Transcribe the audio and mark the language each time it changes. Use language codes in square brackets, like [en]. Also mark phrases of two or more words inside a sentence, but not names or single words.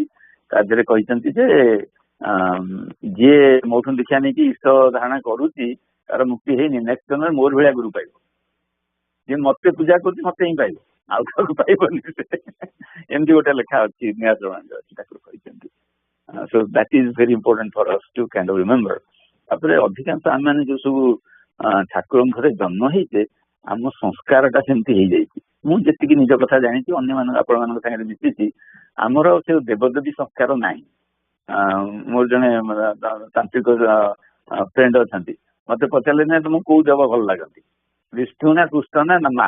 [or] ତା ଦେହରେ କହିଛନ୍ତି ଯେ ଯିଏ ମୋଠୁ ଦୀକ୍ଷା ନେଇକି ଇଷ୍ଟ ଧାରଣା କରୁଛି ତାର ମୁକ୍ତି ହେଇନି, ନେକ୍ସଟ ଜନ୍ମରେ ମୋର ଭଳିଆ ଗୁରୁ ପାଇବ। ଯିଏ ମତେ ପୂଜା କରୁଛି ମତେ ହିଁ ପାଇବ, ଆଉ କାହାକୁ ପାଇବନି। ଏମିତି ଗୋଟେ ଲେଖା ଅଛି ନୀଳାଚଳ ବାଣୀରେ ଅଛି, ଠାକୁର କହିଛନ୍ତି। [en] So that is very important for us to kind of remember. [or] ତାପରେ ଅଧିକାଂଶ ଆମେମାନେ ଯୋଉ ସବୁ ଠାକୁରଙ୍କ ଘରେ ଜନ୍ମ ହେଇଛେ, ଆମ ସଂସ୍କାରଟା ସେମିତି ହେଇଯାଇଛି। ମୁଁ ଯେତିକି ନିଜ କଥା ଜାଣିଛି, ଅନ୍ୟମାନଙ୍କ ଆପଣମାନଙ୍କ ସାଙ୍ଗରେ ମିଶିଛି, ଆମର ସେ ଦେବଦେବୀ ସଂସ୍କାର ନାହିଁ। ମୋର ଜଣେ ତାନ୍ତ୍ରିକ ଫ୍ରେଣ୍ଡ ଅଛନ୍ତି, ମତେ ପଚାରିଲେ ନା ତମକୁ କୋଉ ଦେବ ଭଲ ଲାଗନ୍ତି, ବିଷ୍ଣୁ ନା କୃଷ୍ଣ ନା ମା?